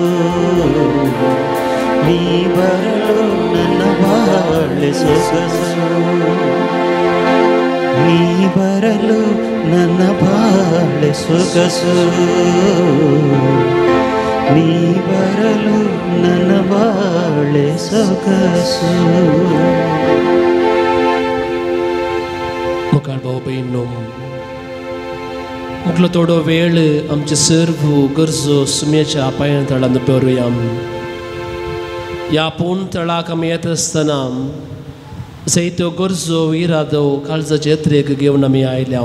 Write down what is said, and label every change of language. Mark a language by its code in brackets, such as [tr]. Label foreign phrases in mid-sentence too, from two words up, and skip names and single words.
[kn] ನೀ ಬರಲು ನನ್ನ ಬಾಳೆ ಸೊಗಸು, ನೀ ಬರಲು ನನ್ನ ಬಾಳೆ ಸೊಗಸು, ನೀ ಬರಲು ನನ್ನ ಬಾಳೆ ಸೊಗಸು. [kok] मुखार भाऊ बहिणींनो, मुखलो थोडो वेळ आमचे सर्व गरजो सुमेच्या पांयां तळांत दवरुया. या पूण तळाक आमी येत आसतना जायत्यो गरजो इरादो काळजाचे यात्रेक घेवन आमी आयल्या.